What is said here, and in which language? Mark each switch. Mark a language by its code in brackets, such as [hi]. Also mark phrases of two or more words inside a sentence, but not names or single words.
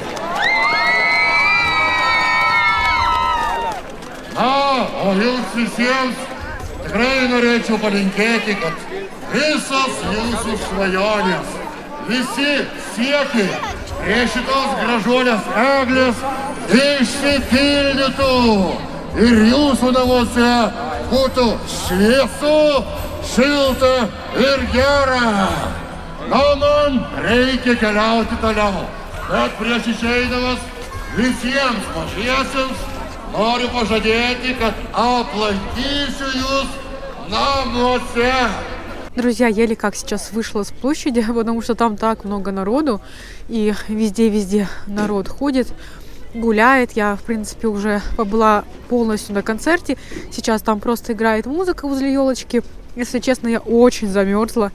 [lt] Na, o jums visiems tikrai norėčiau palinkėti, kad visos jūsų svajonės, visi siekiai prie šitos gražuolės eglės išsipildytų ir jūsų namuose būtų šviesu, šilta ir gera. Na, man reikia keliauti toliau, bet prieš išeidamas visiems mažiesiems noriu pažadėti, kad aplankysiu jūs нанося. [ru] Друзья, еле как сейчас вышла с площади, потому что там так много народу, и везде народ ходит, гуляет. Я, в принципе, уже побыла полностью на концерте. Сейчас там просто играет музыка возле елочки. Если честно, я очень замерзла.